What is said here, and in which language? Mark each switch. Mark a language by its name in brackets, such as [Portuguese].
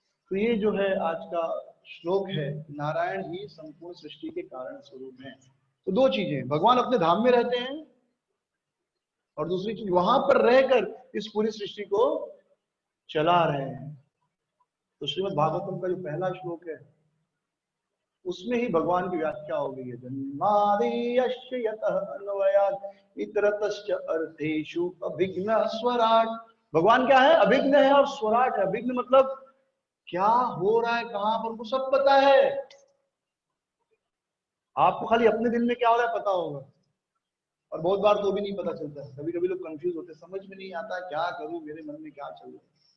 [Hindi] तो ये जो है आज का श्लोक है, नारायण ही संपूर्ण सृष्टि के कारण स्वरूप हैं। तो दो चीजें, भगवान अपने धाम में रहते हैं और दूसरी चीज वहां पर रहकर इस पूरी सृष्टि को चला रहे हैं। तो श्रीमद् भागवतम का जो पहला श्लोक है उसमें ही भगवान की व्याख्या हो गई है। [Sanskrit] जन्मादियस्य यतः अन्वयात् इतरतश्च अर्थेषु अभिघ्न स्वराट। [Hindi] भगवान क्या है? अभिघ्न है और स्वराट है। अभिघ्न मतलब क्या हो रहा है, कहां पर, उनको सब पता है। आपको खाली अपने दिल में क्या हो रहा है पता होगा, और बहुत बार तो भी नहीं पता चलता है। कभी कभी लोग कंफ्यूज होते हैं, समझ में नहीं आता क्या करूं, मेरे मन में क्या चल रहा है।